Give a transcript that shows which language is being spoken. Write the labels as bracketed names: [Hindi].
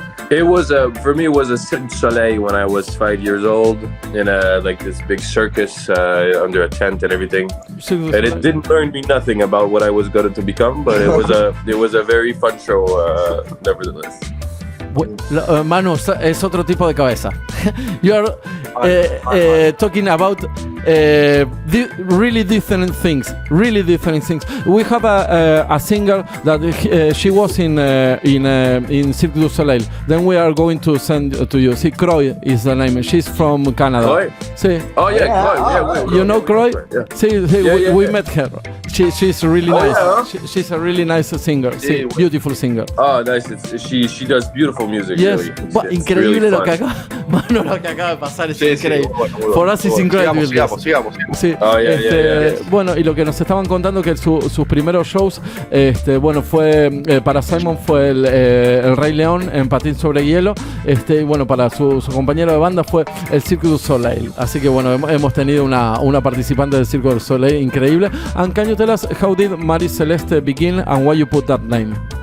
[English] It was for me. It was a Cirque du Soleil when I was 5 years old in like this big circus under a tent and everything. And it didn't learn me nothing about what I was going to become, but it was a very fun show nevertheless. [Spanish] Manu, es otro tipo de cabeza. [English] You are talking about really different things. We have a singer that she was in Cirque du Soleil. Then we are going to send to you. See, Croy is the name. She's from Canada. Croy? See. Oh yeah, Croy. Yeah, you know Croy? Yeah. See, we met her. She's really nice. Yeah. She's a really nice singer. Sí, beautiful singer. Oh, nice. She does beautiful music. Yes. Really. [Spanish] Increíble [English] really [Spanish] lo que acaba. Mano, lo que acaba de pasar es increíble. [English] For us it's incredible. [Spanish] Sigamos. Sí. [English] Oh, yeah. [Spanish] Bueno, y lo que nos estaban contando que sus primeros shows, bueno, fue para Simon fue el Rey León en patín sobre hielo. Y bueno, para su compañero de banda fue el Cirque du Soleil. Así que bueno, hemos tenido una participante del Cirque du Soleil increíble. [English] And can you tell us how did Marie Celeste begin and why you put that name?